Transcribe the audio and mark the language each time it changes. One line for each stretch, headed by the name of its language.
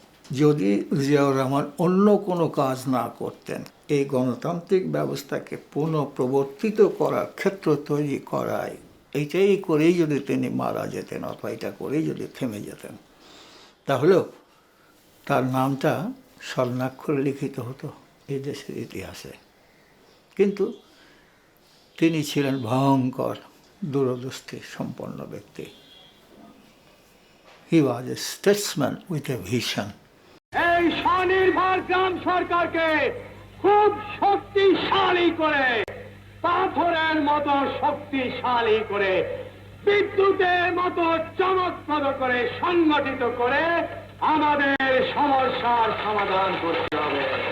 Bangla: যদি জিয়াউর রহমান অন্য কোনো কাজ না করতেন, এই গণতান্ত্রিক ব্যবস্থাকে পুনঃপ্রবর্তিত করার ক্ষেত্র তৈরি করায়, এইটাই করেই যদি তিনি মারা যেতেন অথবা এটা করেই যদি থেমে যেতেন, তাহলেও তার নামটা স্বর্ণাক্ষরে লিখিত হতো এই দেশের ইতিহাসে। কিন্তু তিনি ছিলেন ভয়ঙ্কর দূরদৃষ্টি সম্পন্ন ব্যক্তি।
English: He was a statesman with a vision.
Bangla: এই স্বনির্ভর গ্রাম সরকারকে খুব শক্তিশালী করে, পাথরের মতো শক্তিশালী করে, বিদ্যুতের মতো চমৎকার করে সংগঠিত করে আমাদের সমস্যার সমাধান করতে হবে।